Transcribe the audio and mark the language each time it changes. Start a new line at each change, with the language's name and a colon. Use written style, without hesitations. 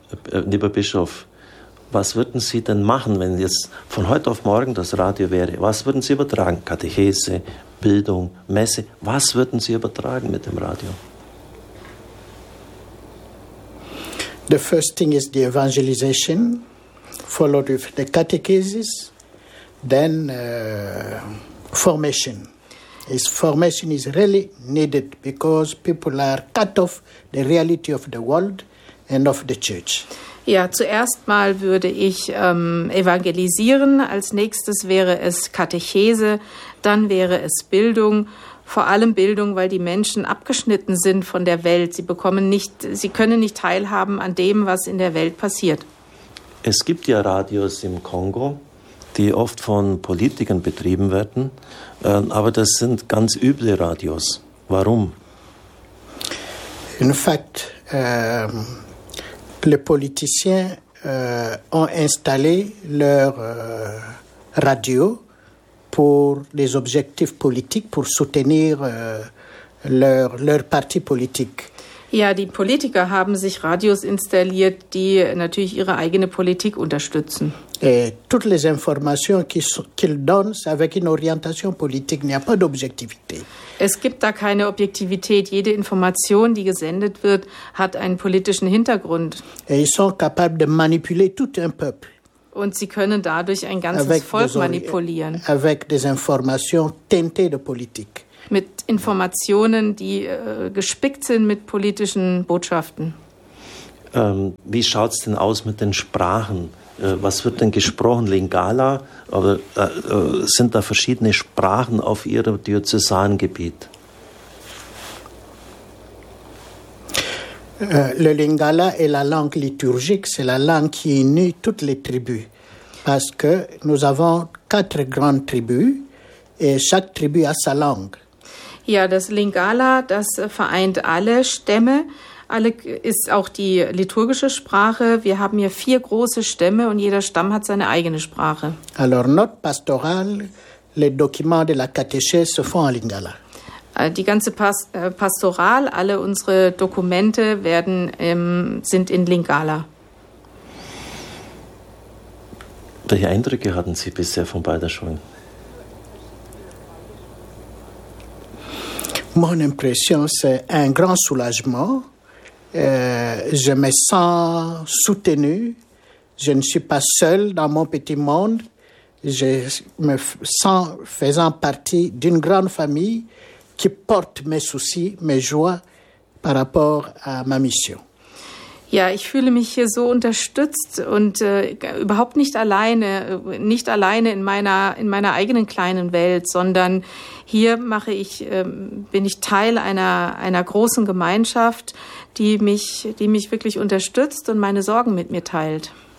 German: Lieber Bischof, was würden Sie denn machen, wenn jetzt von heute auf morgen das Radio wäre? Was würden Sie übertragen? Katechese, Bildung, Messe? Was würden Sie übertragen mit dem Radio?
English: The first thing is the evangelization. Followed with the catechesis, then formation. His formation is really needed because people are cut off the reality of the world and of the church.
German: Ja, zuerst mal würde ich evangelisieren. Als nächstes wäre es Katechese, dann wäre es Bildung. Vor allem Bildung, weil die Menschen abgeschnitten sind von der Welt. Sie können nicht teilhaben an dem, was in der Welt passiert. Es gibt ja Radios im Kongo, die oft von Politikern betrieben werden, aber das sind ganz üble Radios. Warum?
English: In fact,
French: les politiciens ont installé leur radio pour des objectifs politiques, pour soutenir leur parti politique.
German: Ja, die Politiker haben sich Radios installiert, die natürlich ihre eigene Politik unterstützen.
French: Toutes les informations qu'ils donnent, c'est avec une orientation politique, il n'y a pas d'objectivité.
German: Es gibt da keine Objektivität. Jede Information, die gesendet wird, hat einen politischen Hintergrund.
French: Et ils sont capables de manipuler tout un peuple.
German: Und sie können dadurch ein ganzes avec Volk manipulieren.
French: Avec des informations teintées de politique.
German: Mit Informationen, die gespickt sind mit politischen Botschaften. Wie schaut es denn aus mit den Sprachen? Was wird denn gesprochen? Lingala? Oder sind da verschiedene Sprachen auf Ihrem Diözesangebiet?
French: Le Lingala est la langue liturgique, c'est la langue qui unit toutes les tribus. Parce que nous avons quatre grandes tribus et chaque tribu a sa langue.
German: Ja, das Lingala, das vereint alle Stämme, alle ist auch die liturgische Sprache. Wir haben hier vier große Stämme und jeder Stamm hat seine eigene Sprache.
French: Alors notre pastoral, les documents de la catéchèse se font en Lingala.
German: Die ganze Pastoral, alle unsere Dokumente sind in Lingala. Welche Eindrücke hatten Sie bisher von Balderschwang?
French: Mon impression, c'est un grand soulagement. Je me sens soutenu. Je ne suis pas seul dans mon petit monde. Je me sens faisant partie d'une grande famille qui porte mes soucis, mes joies par rapport à ma mission.
German: Ja, ich fühle mich hier so unterstützt und überhaupt nicht alleine in meiner eigenen kleinen Welt, sondern hier bin ich Teil einer großen Gemeinschaft, die mich wirklich unterstützt und meine Sorgen mit mir teilt.